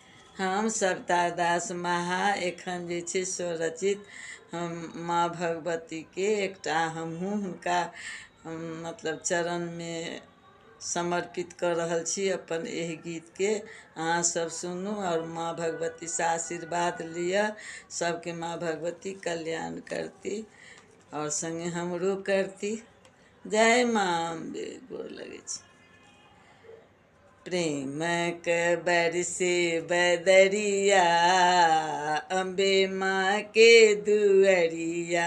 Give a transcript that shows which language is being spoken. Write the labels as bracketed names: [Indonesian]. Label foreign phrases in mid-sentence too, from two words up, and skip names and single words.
[Maithili] हम सविता दास महा एखन जे छै स्वरचित हम माँ भगवती के एकटा हमहूँ हुनका मतलब चरण में समर्पित कर रहल छी अपन एहि गीत के। अहाँ सब सुनू और माँ भगवती से आशीर्वाद लिया। सबके माँ भगवती कल्याण करती और संगे हमरो करती। जय माँ अम्बे, गोर लगै छी। प्रेम के बरसे बदरिया अम्बे माँ के दुअरिया।